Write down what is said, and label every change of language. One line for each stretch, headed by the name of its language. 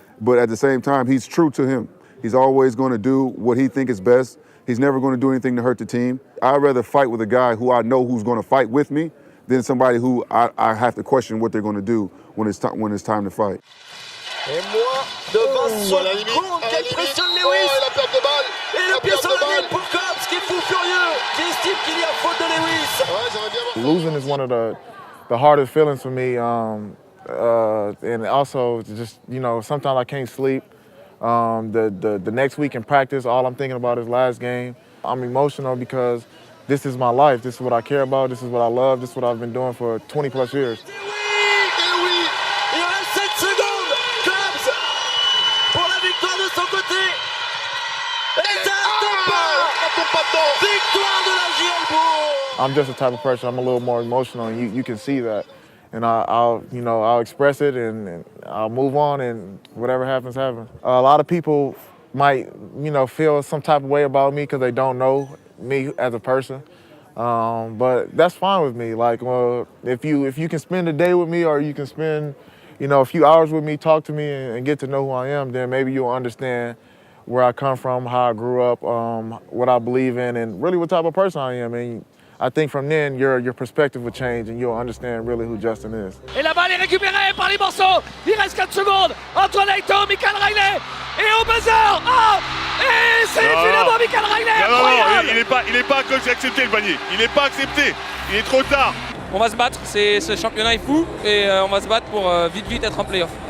English: But at the same time, he's true to him. He's always going to do what he thinks is best. He's never going to do anything to hurt the team. I'd rather fight with a guy who I know who's going to fight with me than somebody who I have to question what they're going to do when it's time to fight.
French: Et moi, de 20 secondes, quelle pression de Lewis. Et la perte de balle. Et le pied sur la ligne pour Cobbs qui est fou furieux, qui estime qu'il y a faute de Lewis.
English: Losing is one of the hardest feelings for me, and also just, you know, sometimes I can't sleep. The next week in practice, all I'm thinking about is last game. I'm emotional because this is my life. This is what I care about. This is what I love. This is what I've been doing for 20 plus years.
French: Il reste 7 secondes. Cobbs pour la victoire de son côté. Et ça tombe pas. Victoire de la JL Bourg.
English: I'm just the type of person, I'm a little more emotional, and you can see that. And I'll express it and I'll move on, and whatever happens, happens. A lot of people might, feel some type of way about me because they don't know me as a person. But that's fine with me. Like, well, if you can spend a day with me, or you can spend, a few hours with me, talk to me and get to know who I am, then maybe you'll understand where I come from, how I grew up, what I believe in, and really what type of person I am. And I think from then, your perspective will change and you'll understand really who Justin is.
French: Et la balle est récupérée par les morceaux. Il reste 4 secondes. Antoine Aito, Michael Riley. Et au buzzer. Et c'est finalement Michael Riley. Non, il n'est pas accepté le panier. Il n'est pas accepté. Il est trop tard. On va se battre. Ce championnat est fou. Et on va se battre pour vite être en play-off.